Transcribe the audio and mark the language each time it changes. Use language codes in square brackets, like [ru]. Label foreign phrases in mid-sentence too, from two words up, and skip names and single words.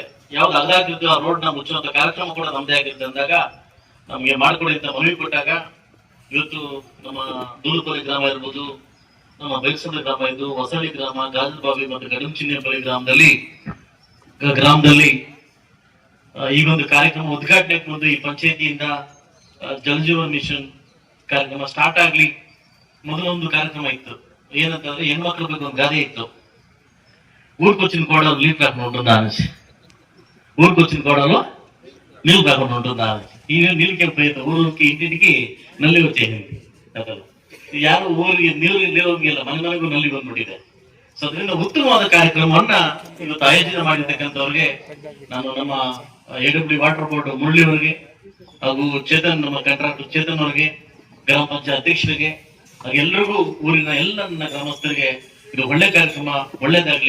[kn] ಯಾವ್ದು ಅದಾಗಿರ್ತೀವಿ ಆ ರೋಡ್ ನ ಮುಚ್ಚುವಂತ ಕಾರ್ಯಕ್ರಮ ಕೂಡ ನಮ್ದೇ ಆಗಿರುತ್ತೆ ಅಂದಾಗ ನಮ್ಗೆ ಮಾಡ್ಕೊಡಿ ಅಂತ ಮನವಿ ಕೊಟ್ಟಾಗ ಇವತ್ತು ನಮ್ಮ ದೂಲಪಲ್ಲಿ ಗ್ರಾಮ ಇರ್ಬೋದು, ನಮ್ಮ ಬೈಲ್ಸಂದ್ರ ಗ್ರಾಮ ಇದ್ದು, ಹೊಸಳ್ಳಿ ಗ್ರಾಮ, ಗಾಜಲ್ಬಾವಿ ಮತ್ತು ಗಡಂಚಿನ್ನೇಪಲ್ಲಿ ಗ್ರಾಮದಲ್ಲಿ ಈ ಒಂದು ಕಾರ್ಯಕ್ರಮ ಉದ್ಘಾಟನೆಗೆ ಮುಂದೆ ಈ ಪಂಚಾಯತಿಯಿಂದ ಜಲಜೀವನ್ ಮಿಷನ್ ಕಾರ್ಯಕ್ರಮ ಸ್ಟಾರ್ಟ್ ಆಗ್ಲಿ ಮೊದಲೊಂದು ಕಾರ್ಯಕ್ರಮ ಇತ್ತು. ಏನಂತಂದ್ರೆ ಹೆಣ್ಮಕ್ಳ ಬಗ್ಗೆ ಒಂದು ಗಾದೆ ಇತ್ತು, [te] ఊరికొచ్చిన కోడలు లీవ్ కాకుండా ఉంటుందా అనేసి. ఊరికొచ్చిన కోడలు నీళ్ళు కాకుండా ఉంటుందా అనేసి. [kn] ಈಗ ನೀರಿಗೆ ಪ್ರಯತ್ನ ಊರಿಗೆ ಇಂಟಿಂಟಿಗೆ ನಲ್ಲಿ వచ్చేయండి ಅದಲ್ಲ. ಯಾರು ಊರಿಗೆ ನೀರು ಹೋಗಿಲ್ಲ, ಮನೆ ಮನೆಗೂ ನಲ್ಲಿ ಬಂದ್ಬಿಟ್ಟಿದೆ. ಸೊ ಅದರಿಂದ ಉತ್ತಮವಾದ ಕಾರ್ಯಕ್ರಮವನ್ನ ಇವತ್ತು ಆಯೋಜನೆ ಮಾಡಿರ್ತಕ್ಕಂಥವ್ರಿಗೆ ನಾನು ನಮ್ಮ AWD [en] water board [kn] ಮುರಳಿ ಅವರಿಗೆ ಹಾಗೂ ಚೇತನ್ ನಮ್ಮ ಕಾಂಟ್ರಾಕ್ಟರ್ ಚೇತನ್ ಅವರಿಗೆ, ಗ್ರಾಮ ಪಂಚಾಯತ್ ಅಧ್ಯಕ್ಷರಿಗೆ, ಎಲ್ಲರಿಗೂ ಊರಿನ ಎಲ್ಲ ನನ್ನ ಗ್ರಾಮಸ್ಥರಿಗೆ ಇದು ಒಳ್ಳೆ ಕಾರ್ಯಕ್ರಮ, ಒಳ್ಳೇದಾಗ್ಲಿ.